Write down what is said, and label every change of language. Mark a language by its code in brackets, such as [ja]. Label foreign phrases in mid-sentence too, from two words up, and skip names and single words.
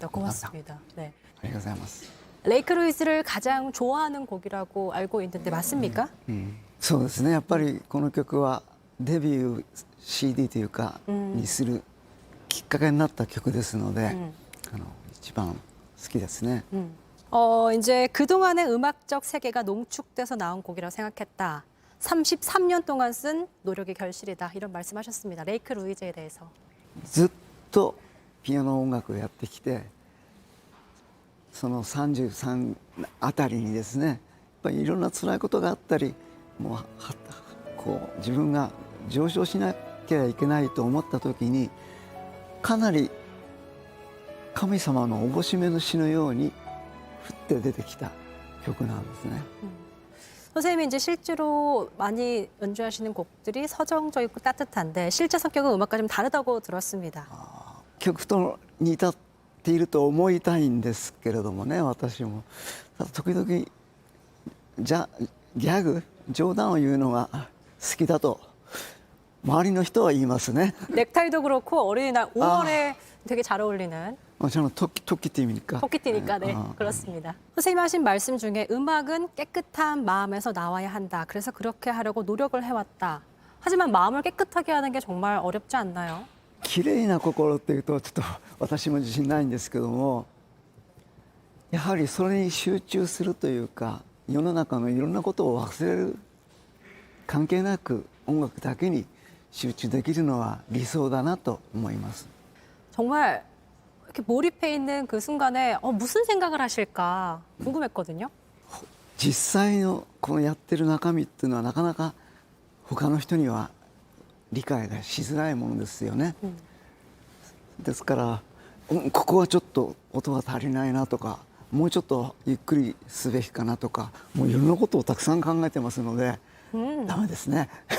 [ko] 고맙습니다. 네. [ja] ありがとうございます。 [ko] 레이크 루이즈를 가장 좋아하는 곡이라고 알고 있는데 맞습니까? [ja] そうですね。やっぱりこの曲はデビュー CD というかにするきっかけになった曲ですので、一番好きですね。 [ko] 이제 그동안의 음악적 세계가 농축돼서 나온 곡이라고 생각했다. 33년 동안 쓴 노력의 결실이다. 이런 말씀하셨습니다. 레이크 루이즈에 대해서. [ja] ずっとピアノ音楽をやってきて、その33あたりにですね、やっぱりいろんな辛いことがあったり、もうこう自分が上昇しなきゃいけないと思った時に、かなり神様のおぼしめの詩のように降って出てきた曲なんですね。 [ko] 선생님이 이제 실제로 많이 연주하시는 곡들이 서정적이고 따뜻한데 실제 성격은 음악과 좀 다르다고 들었습니다. [ja] 曲と似たっていると思いたいんですけれどもね、私も時々ギャグ冗談を言うのが好きだと周りの人は言いますね。 [ko] 넥타이도 그렇고 어린이날 5월에 되게 잘 어울리는. 저는 토끼띠입니까? 토끼띠니까 네, 그렇습니다. 선생님 하신 말씀 중에 음악은 깨끗한 마음에서 나와야 한다. 그래서 그렇게 하려고 노력을 해왔다. 하지만 마음을 깨끗하게 하는 게 정말 어렵지 않나요? [ja] 綺麗な心っていうとちょっと私も自信ないんですけども、やはりそれに集中するというか、世の中のいろんなことを忘れる、関係なく音楽だけに集中できるのは理想だなと思います。 [ko] 정말 이렇게 몰입해 있는 그 순간에 무슨 생각을 하실까 궁금했거든요. [ja] 実際のこのやってる中身っていうのはなかなか他の人には理解がしづらいものですよね。ですから、ここはちょっと音が足りないなとか、もうちょっとゆっくりすべきかなとか、もういろんなことをたくさん考えてますので、ダメですね。